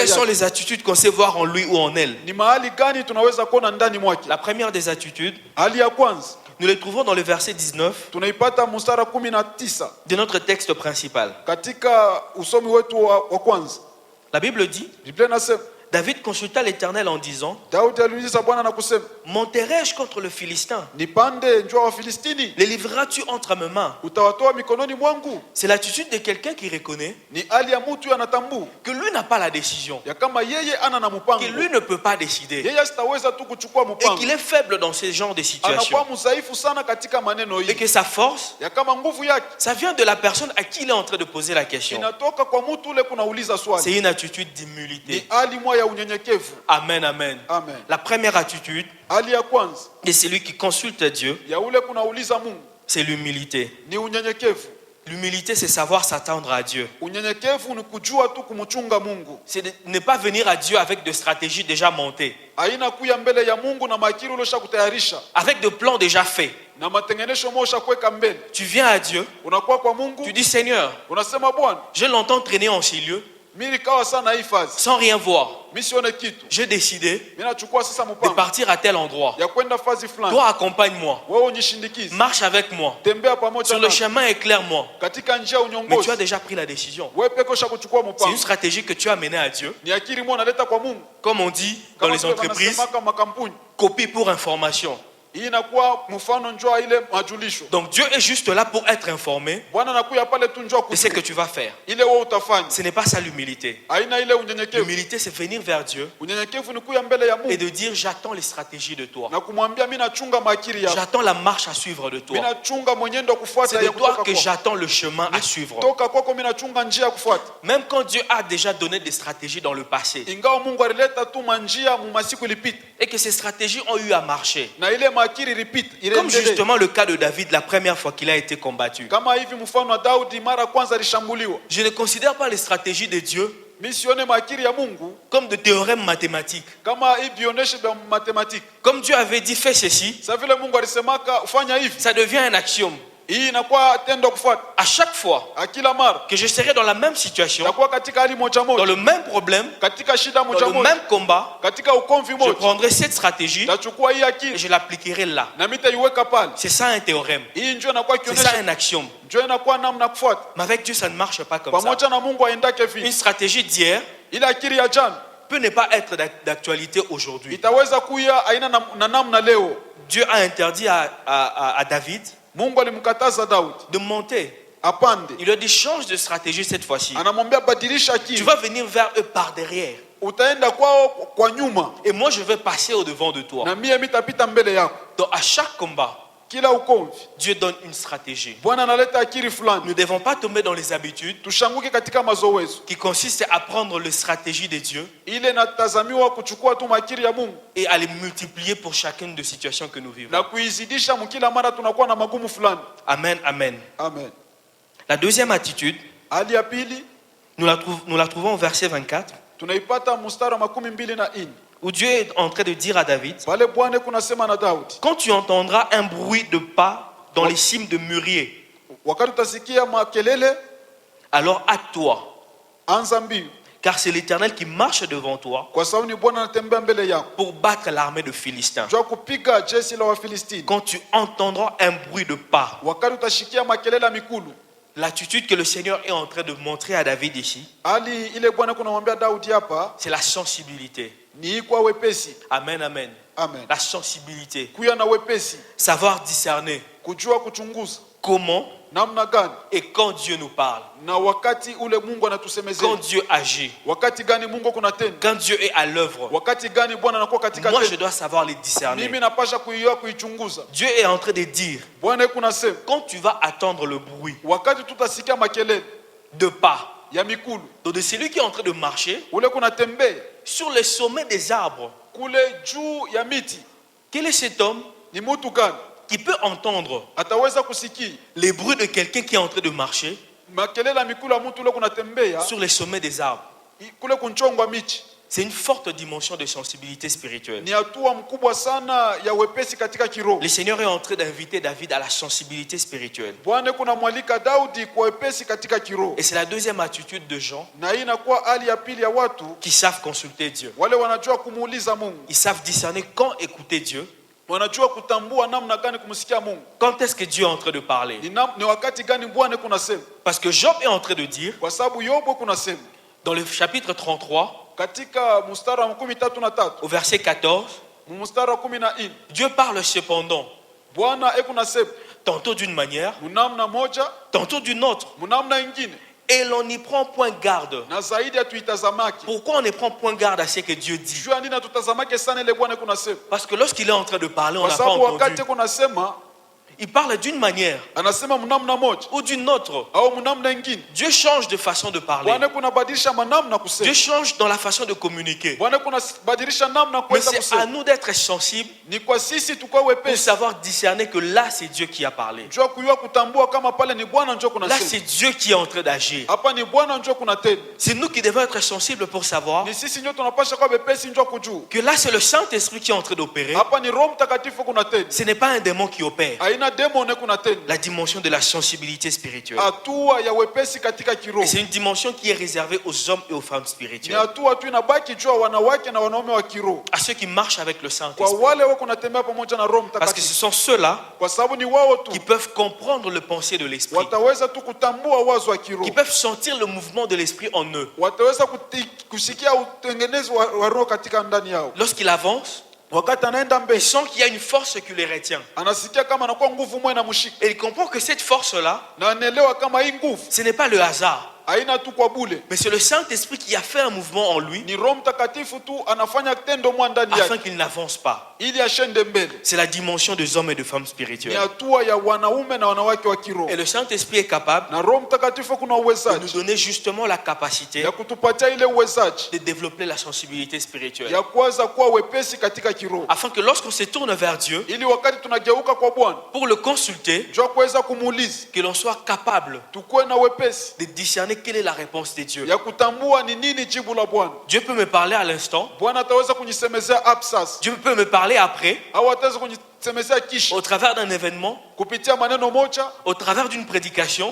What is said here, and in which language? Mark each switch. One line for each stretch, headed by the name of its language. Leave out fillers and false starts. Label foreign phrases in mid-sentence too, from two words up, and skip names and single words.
French: quelles sont
Swahili: yake,
French: les attitudes qu'on sait voir en lui ou en elle?
Swahili: ni mahali gani tunaweza kuona ndani mwake?
French: La première des attitudes,
Swahili: Hali ya kwanza
French: nous les trouvons dans le verset 19
Swahili: tunaipata mstari 19
French: de notre texte principal.
Swahili: katika usomi wetu wa kwanza.
French: La Bible dit,
Swahili: Biblia inasema
French: David consulta l'Éternel en disant,
Swahili: Daudi aliuliza Bwana na kusema,
French: monterai-je contre le Philistin?
Swahili: nipande njoo wa Filistini,
French: Les livreras-tu entre mes mains?
Swahili: utawatoa mikononi mwangu?
French: C'est l'attitude de quelqu'un qui reconnaît
Swahili: Ni hali ya mtu anatambua
French: que lui n'a pas la décision,
Swahili: ya kama yeye ana na mpango,
French: que lui ne peut pas décider
Swahili: yeye sitaweza tu kuchukua
French: et
Swahili: mpango,
French: qu'il est faible dans ce genre de
Swahili: anakuwa
French: situation
Swahili: mdhaifu sana katika maneno
French: et
Swahili: hii,
French: que sa force,
Swahili: ya kama nguvu yake
French: ça vient de la personne à qui il est en train de poser la question.
Swahili: inatoka kwa mtu ule kunauliza
French: C'est
Swahili: swali.
French: une attitude
Swahili: Ni
French: d'humilité.
Swahili: hali moja ya unyenyekevu.
French: Amen, amen.
Swahili: Amen.
French: La première attitude
Swahili: Hali ya kwanza
French: de celui qui consulte Dieu,
Swahili: ya ule kunauliza Mungu
French: c'est l'humilité.
Swahili: ni unyenyekevu.
French: L'humilité, c'est savoir s'attendre à Dieu.
Swahili: Unyenyekevu ni kujua tu kumchunga Mungu,
French: C'est de ne pas venir à Dieu avec des stratégies déjà montées,
Swahili: haina kuya mbele ya Mungu na makiri ulosha kutayarisha
French: avec des plans déjà faits.
Swahili: na matengenesho mosha kuweka mbele.
French: Tu viens à Dieu,
Swahili: Unakuwa kwa Mungu,
French: tu dis Seigneur,
Swahili: unasema Bwana,
French: je l'entends traîner en ces lieux
Swahili: mimi nikawa sana hii fazi,
French: sans rien voir.
Swahili: mimi sione kitu,
French: J'ai décidé
Swahili: mimi nachukua sasa
French: de
Swahili: mpango
French: partir à tel endroit.
Swahili: ya kwenda fazi fulani.
French: Toi, accompagne-moi,
Swahili: Wewe unishindikize,
French: marche avec moi.
Swahili: tembea pamoja
French: Sur le
Swahili: nami
French: chemin, éclaire-moi.
Swahili: katika njia
French: Mais tu as
Swahili: unyongozi.
French: déjà pris la décision.
Swahili: Wewe peke usha kuchukua
French: C'est
Swahili: mpango,
French: une stratégie que tu as menée à Dieu.
Swahili: ni akili moja naleta kwa Mungu.
French: Comme on dit dans
Swahili: Kama
French: les
Swahili: vile
French: entreprises,
Swahili: wanasemaka makampuni,
French: copie pour information.
Swahili: hii inakuwa mfano njoo ile majulisho.
French: Donc Dieu est juste là pour être informé
Swahili: Bwana anakuya pale tu njoo
French: de ce que
Swahili: kujua
French: tu vas faire.
Swahili: ile wewe utafanya.
French: Ce n'est pas ça l'humilité.
Swahili: Haina ile unyenyekevu.
French: L'humilité, c'est venir vers Dieu
Swahili: Unyenyekevu ni kuya mbele ya
French: et
Swahili: Mungu
French: de dire j'attends les stratégies de toi.
Swahili: na kumwambia mimi nachunga makiri yako,
French: J'attends la marche à suivre de
Swahili: mimi
French: toi.
Swahili: nachunga mwenendo wa
French: C'est
Swahili: kufuata
French: de
Swahili: ya
French: toi
Swahili: kutoka
French: que
Swahili: kwako.
French: j'attends le chemin à suivre.
Swahili: Toka kwako mimi nachunga njia ya kufuata.
French: Même quand Dieu a déjà donné des stratégies dans le passé
Swahili: Ingawa Mungu alileta tu manjia mu masiku ilipita
French: et que ces stratégies ont eu à marcher.
Swahili: na ile makiri ilipita
French: Comme
Swahili: ile
French: justement le cas de David la première fois qu'il a été combattu.
Swahili: kama hivi mfano wa Daudi mara kwanza alishambuliwa.
French: Je ne considère pas les stratégies de Dieu
Swahili: Mimi sione makiri ya Mungu
French: comme de théorèmes mathématiques.
Swahili: kama hii vioneshe vya matematiki.
French: Comme Dieu avait dit fais ceci,
Swahili: Sasa vile Mungu alisemaka ufanya hivi,
French: ça devient un axiome.
Swahili: hii inakuwa tendo kufuata.
French: À chaque fois
Swahili: Kila mara
French: que je serai dans la même situation,
Swahili: itakuwa katika hali moja
French: dans
Swahili: moja,
French: le même problème,
Swahili: katika shida
French: dans
Swahili: moja
French: le
Swahili: moja,
French: même combat,
Swahili: katika ukomvi
French: je
Swahili: moja,
French: prendrai cette stratégie
Swahili: tachukua hii
French: et
Swahili: akili
French: je l'appliquerai là.
Swahili: na mitaiweka pale.
French: C'est ça un théorème.
Swahili: Hii njoo inakuwa
French: C'est ça
Swahili: kionyesha,
French: un axiome.
Swahili: njoo inakuwa namna kufuata.
French: Mais avec Dieu, ça ne marche pas comme ça.
Swahili: Pamoja na Mungu aendake
French: Une
Swahili: vipi?
French: stratégie d'hier
Swahili: Ile akili ya jana
French: peut ne pas être d'actualité aujourd'hui.
Swahili: itaweza kuya aina na namna leo.
French: Dieu a interdit à David
Swahili: Mungu alimkataza Daudi
French: de monter.
Swahili: apande,
French: Il lui a dit change de stratégie cette fois-ci.
Swahili: anamwambia badilisha
French: Tu
Swahili: akili,
French: vas venir vers eux par derrière.
Swahili: utaenda kwao kwa nyuma
French: Et moi, je vais passer au devant de toi.
Swahili: na mie mitapita mbele yako.
French: Donc, à chaque combat,
Swahili: Kila ukomvi
French: Dieu donne une stratégie.
Swahili: Bwana analeta akili
French: Nous
Swahili: fulani,
French: ne devons pas tomber dans les habitudes
Swahili: tushanguke katika mazowezo
French: qui consistent à prendre les stratégies de Dieu
Swahili: ile natazamiwa kuchukua tu makiri ya Mungu
French: et à les multiplier pour chacune des situations que nous vivons.
Swahili: na kuizidisha mkila mara tunakuwa na magumu fulani.
French: Amen, amen.
Swahili: Amen.
French: La deuxième attitude,
Swahili: Hali ya pili
French: nous la trouvons au verset 24,
Swahili: tunaipata mstari wa 24
French: où Dieu est en train de dire à David,
Swahili: pale Bwana kunasema na Daudi,
French: quand tu entendras un bruit de pas dans les cimes de mûrier,
Swahili: wakati utasikia makelele,
French: alors hâte-toi,
Swahili: anza mbio,
French: car c'est l'Éternel qui marche devant toi
Swahili: kwa sababu ni Bwana anatembea mbele yako
French: pour battre l'armée de Philistins.
Swahili: jua kupiga jeshi la Wafilistini.
French: Quand tu entendras un bruit de pas,
Swahili: Wakati utashikia makelele ya mikulu,
French: l'attitude que le Seigneur est en train de montrer à David ici,
Swahili: hali ile Bwana kunamwambia Daudi hapa
French: c'est la sensibilité.
Swahili: ni kwa wepesi.
French: Amen, amen.
Swahili: Amen.
French: La sensibilité.
Swahili: Kuya na wepesi,
French: Savoir discerner
Swahili: kujua kuchunguza
French: comment
Swahili: namna gani
French: et quand Dieu nous parle,
Swahili: na wakati ule Mungu
French: quand
Swahili: anatusemezea,
French: Dieu agit,
Swahili: wakati gani Mungu kunatenda,
French: quand Dieu est à l'œuvre.
Swahili: wakati gani Bwana anakuwa katika
French: Moi, je
Swahili: tendo.
French: dois savoir les discerner.
Swahili: Mimi napasha kuiona kuichunguza.
French: Dieu est en train de dire,
Swahili: Bwana kunasema
French: quand tu vas attendre le bruit
Swahili: wakati tutasikia makelele
French: de pas,
Swahili: ya mikulu,
French: donc de celui qui est en train de marcher
Swahili: ule kunatembea
French: sur les sommets des arbres,
Swahili: kule juu ya miti,
French: quel est cet homme
Swahili: ni mtu gani?
French: qui peut entendre
Swahili: ataweza kusikia
French: les bruits de quelqu'un qui est en train de marcher
Swahili: makelele ya mikulu ya mtu ule kunatembea
French: sur les sommets des arbres.
Swahili: kule kunchongwa michi.
French: C'est une forte dimension de sensibilité spirituelle.
Swahili: Ni hatua mkubwa sana ya wepesi katika kiroho.
French: Le Seigneur est en train d'inviter David à la sensibilité spirituelle.
Swahili: Bwana kuna mwalika Daudi kwa wepesi katika kiroho.
French: Et c'est la deuxième attitude de gens
Swahili: Na hii inakuwa hali ya pili ya watu
French: qui savent consulter Dieu.
Swahili: wale wanajua kumuuliza Mungu.
French: Ils savent discerner quand écouter Dieu.
Swahili: Wanajua kutambua namna gani kumsikia Mungu.
French: Quand est-ce que Dieu est en train de parler?
Swahili: Ni wakati gani Bwana kunasema?
French: Parce que Job est en train de dire,
Swahili: Kwa sababu Yobu kunasema
French: dans le chapitre 33,
Swahili: katika mstari wa 13
French: au verset 14,
Swahili: mstari wa 14
French: Dieu parle cependant,
Swahili: Bwana kunasema
French: tantôt d'une manière,
Swahili: mnamna moja
French: tantôt d'une autre,
Swahili: mnamna ingine
French: et l'on n'y prend point garde.
Swahili: na zaidi atuitazamaki.
French: Pourquoi on ne prend point garde à ce que Dieu dit?
Swahili: Jua nini tutazamake sana ile Bwana kunasema?
French: Parce que lorsqu'il est en train de parler, on
Swahili: Kwa
French: n'a pas
Swahili: sababu
French: entendu.
Swahili: wakati kunasema
French: Il parle d'une manière
Swahili: anasema mnamna moja
French: ou d'une autre.
Swahili: au mnamna ingine.
French: Dieu change de façon de parler.
Swahili: Bwana kunabadilisha manamna kusema.
French: Dieu change dans la façon de communiquer.
Swahili: Bwana kunabadilisha namna
French: Mais
Swahili: kuweza
French: c'est à
Swahili: kusema.
French: nous d'être sensibles
Swahili: Ni kwa sisi tukao
French: pour
Swahili: wepesi.
French: savoir discerner que là, c'est Dieu qui a parlé.
Swahili: Jua kujua kutambua kama pale ni Bwana njoo
French: Là,
Swahili: kunasema.
French: c'est Dieu qui est en train d'agir.
Swahili: Hapa ni Bwana njoo kunatenda.
French: C'est nous qui devons être sensibles pour savoir
Swahili: Ni sisi njoo tunapasha kwa wepesi njoo kujua.
French: que là, c'est le Saint-Esprit qui est en train d'opérer.
Swahili: Hapa ni Roho Mtakatifu kunatenda.
French: Ce n'est pas un démon qui opère.
Swahili: Haina demone kunatenda.
French: La dimension de la sensibilité spirituelle.
Swahili: Hatua ya wepesi katika kiroho.
French: Et c'est une dimension qui est réservée aux hommes et aux femmes
Swahili: Ni
French: spirituelles.
Swahili: hatua tu inabaki jua wanawake na wanaume wa kiroho.
French: À ceux qui marchent avec le
Swahili: Kwa
French: Saint-Esprit.
Swahili: wale wako natembea pamoja na Roho
French: Parce que ce
Swahili: Mtakatifu.
French: sont ceux-là
Swahili: Kwa sababu ni wao
French: qui
Swahili: tu
French: peuvent comprendre le pensée de l'Esprit.
Swahili: wataweza tu kutambua wazo wa kiroho.
French: Qui peuvent sentir le mouvement de l'Esprit en eux.
Swahili: Wataweza kusikia utengenezo wa roho katika ndani yao.
French: Lorsqu'il avance,
Swahili: Wakati anaenda
French: il
Swahili: mbele
French: sent qu'il y a une force qui les retient.
Swahili: anasikia kama anakuwa nguvu moja inamshika.
French: Et il comprend que cette force-là,
Swahili: Na anaelewa kama hii nguvu
French: ce n'est pas le hasard,
Swahili: haina tu kwa bule.
French: mais c'est le Saint-Esprit qui a fait un mouvement en lui
Swahili: Ni Roho Mtakatifu tu anafanya tendo mwa ndani
French: afin
Swahili: yake
French: qu'il n'avance pas.
Swahili: ili ashende mbele.
French: C'est la dimension des hommes et des femmes
Swahili: Ni
French: spirituelles.
Swahili: hatua ya wanaume na wanawake wa kiroho.
French: Et le Saint-Esprit est capable
Swahili: Na Roho Mtakatifu kuna
French: de nous
Swahili: uwezaji
French: donner justement la capacité
Swahili: ya kutupatia ile uwezaji
French: de développer la sensibilité spirituelle.
Swahili: ya kuweza kuwa wepesi katika kiroho.
French: Afin que lorsqu'on se tourne vers Dieu
Swahili: Ili wakati tunageuka kwa Bwana,
French: pour le consulter,
Swahili: jua kuweza kumuuliza,
French: que l'on soit capable
Swahili: tukuwe na wepesi
French: de discerner quelle est la réponse de Dieu.
Swahili: ya kutambua ni nini jibu la Bwana.
French: Dieu peut me parler à l'instant,
Swahili: Bwana ataweza kunisemezea hapo sasa
French: Dieu peut me parler après,
Swahili: au ataweza kunisemezea kisha
French: au travers d'un événement,
Swahili: kupitia maneno moja,
French: au travers d'une prédication.